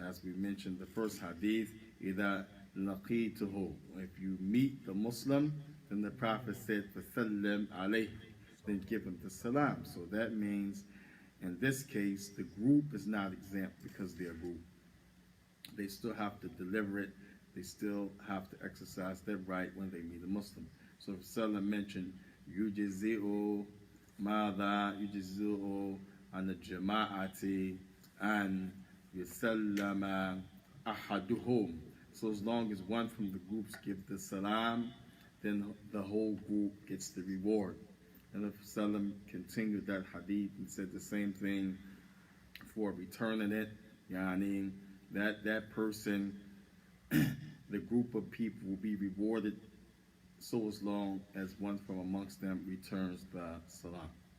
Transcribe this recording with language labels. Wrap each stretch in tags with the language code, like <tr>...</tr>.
<en>As we mentioned the first hadith,</en> <ar>إِذَا لَقِيتُهُ,</ar> <en>if you meet the Muslim, then the Prophet said,</en> <ar>فَسَلِّمْ عَلَيْهِ,</ar> <en>then give him the salam. So that means, in this case, the group is not exempt because they're a group. They still have to deliver it. They still have to exercise their right when they meet a Muslim. So if Salam mentioned,</en> <ar>يُجِزِئُ مَاذَا يُجِزِئُ عَنَ الْجَمَاعَةِ أَنْ يُسَلَّمَ أَحَدُهُمْ.</ar> <en>So as long as one from the groups give the salam, then the whole group gets the reward. And if Salam continued that hadith and said the same thing for returning it, yani, that person, the group of people will be rewarded so as long as one from amongst them returns the salam.</en>